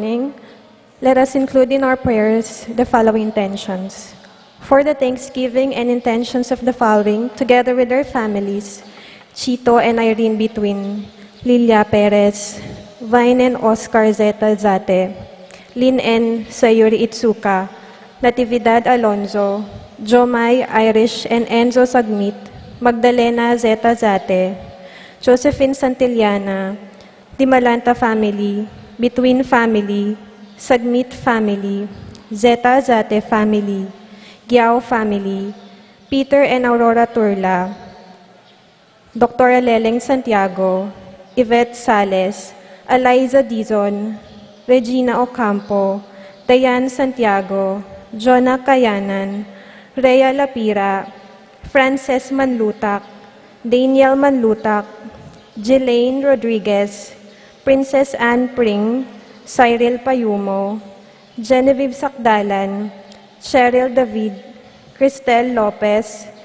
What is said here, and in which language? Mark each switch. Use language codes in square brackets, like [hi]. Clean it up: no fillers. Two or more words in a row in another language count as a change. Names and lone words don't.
[en] Let us include in our prayers the following intentions. For the thanksgiving and intentions of the following, together with their families, Chito and Irene Between, Lilia Perez, Vine and Oscar Zeta Zate, Lynn N. Sayuri Itsuka, Natividad Alonzo, Jomay Irish and Enzo Sagmit, Magdalena Zeta Zate, Josephine Santillana, Dimalanta family, Between family, Sagmit family, Zeta Zate family, Giao family, Peter and Aurora Turla, Dr. Leleng Santiago, Yvette Sales, Eliza Dizon, Regina Ocampo, Diane Santiago, Jonah Kayanan, Rhea Lapira, Frances Manlutak, Daniel Manlutak, Jelaine Rodriguez, Princess Anne Pring, Cyril Payumo, Genevieve Sakdalan, Cheryl David, Cristel Lopez,